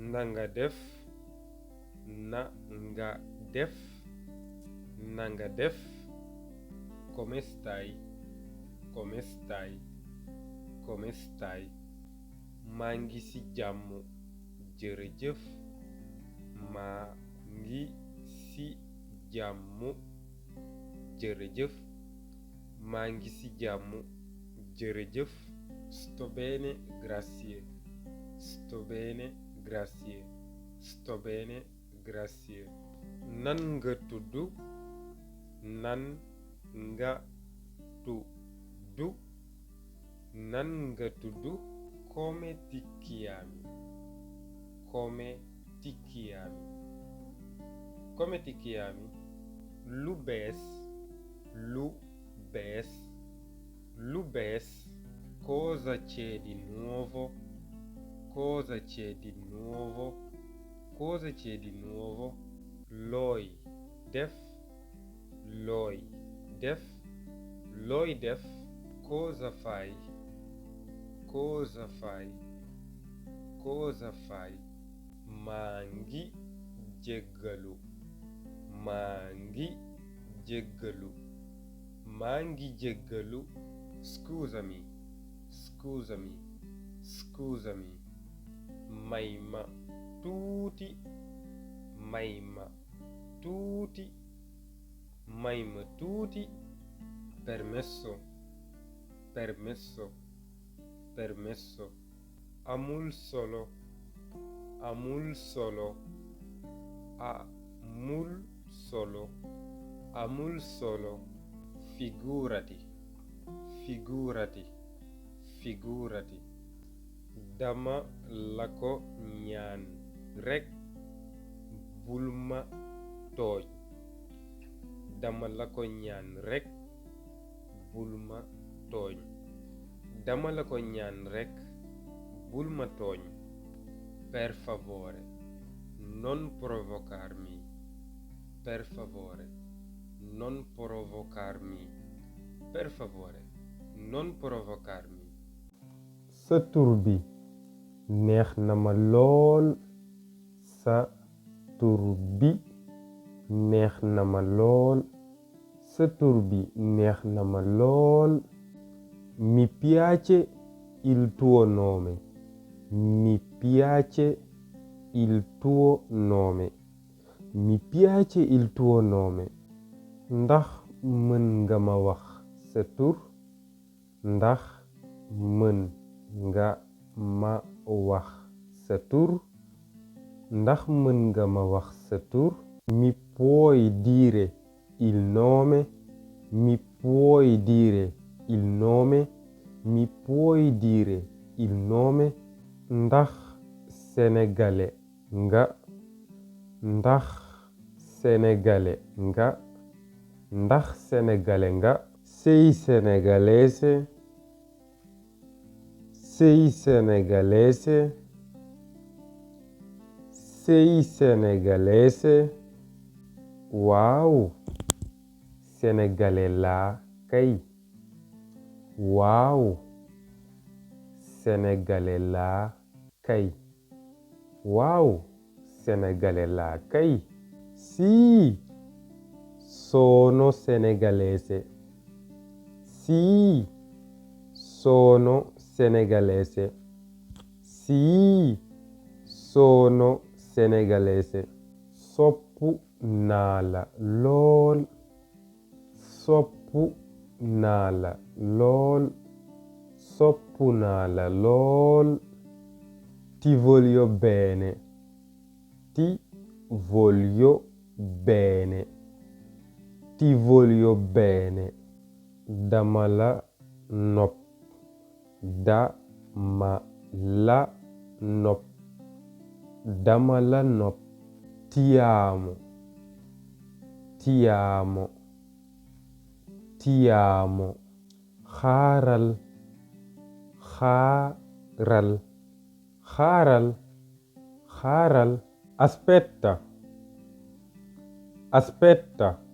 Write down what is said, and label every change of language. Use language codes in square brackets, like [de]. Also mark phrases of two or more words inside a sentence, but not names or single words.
[wo] nanga def na nga def nanga def [it] come stai come stai come stai [wo] maa ngi ci jàmm jërëjëf maa ngi ci jàmm jërëjëf maa ngi ci jàmm jërëjëf [it] sto bene grazie sto bene grazie sto bene grazie [wo] nan nga tudd nan nga tudd nan nga tudd [it] come ti chiami come ti chiami come ti chiami [wo] lu bees lu bees lu bees [it] cosa c'è di nuovo cosa c'è di nuovo cosa c'è di nuovo [wo] looy def looy def looy def [it] cosa fai cosa fai cosa fai maa [wo] ngi jéggalu maa ngi jéggalu maa ngi jéggalu [it] scusami scusami scusami [wo] may ma tuuti may ma tuuti may ma tuuti [it] permesso permesso permesso [wo] amul solo amul solo amul solo amul solo [it] figurati figurati figurati [wo] dama la ko ñaan rekk bul ma tooñ dama la ko ñaan rekk bul ma tooñ dama la ko ñaan rekk bul ma tooñ [it] per favore non provocarmi per favore non provocarmi per favore non provocarmi [wo] sa tur bi neex na ma lool sa tur bi neex na ma lool sa tur bi neex na ma lool [it] mi piace il tuo nome mi piace il tuo nome mi piace il tuo nome [wo] ndax mën nga ma wax sa tur ndax mën nga ma wax sa tur ndax mën nga ma wax sa tur [it] mi puoi dire il nome mi puoi dire il nome mi puoi dire il nome [wo] ndax sénégalais nga ndax sénégalais nga ndax sénégalais nga [it] sei senegalese sei senegalese sei senegalese [wo] waaw sénégalais laa kay waaw sénégalais laa kay waaw sénégalais laa kay si [it] sono senegalese si sono senegalese si sono senegalese [wo] soppu naa la lool soppu naa la lool soppu naa la lool [it] ti voglio bene ti voglio bene ti voglio bene [wo] dama la nopp dama la nopp dama la nopp [it] ti amo ti amo ti amo [wo] xaaral xaaral xaaral xaaral [it] aspetta aspetta